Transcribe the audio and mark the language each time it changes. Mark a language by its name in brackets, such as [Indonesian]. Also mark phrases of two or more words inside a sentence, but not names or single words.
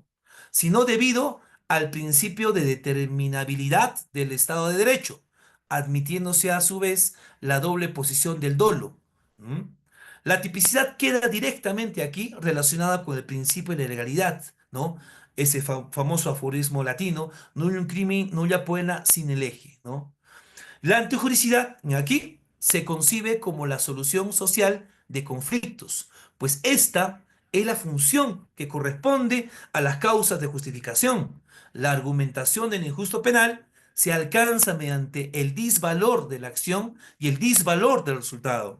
[Spanish] Sino debido al principio de determinabilidad del Estado de Derecho, admitiéndose a su vez la doble posición del dolo. ¿Mm? La tipicidad queda directamente aquí relacionada con el principio de la legalidad, ¿no? Ese famoso aforismo latino, [Latin] nullum crimen, nulla poena sine lege, [Spanish] ¿no? La antijuricidad aquí se concibe como la solución social de conflictos, pues esta es la función que corresponde a las causas de justificación. La argumentación del injusto penal se alcanza mediante el disvalor de la acción y el disvalor del resultado.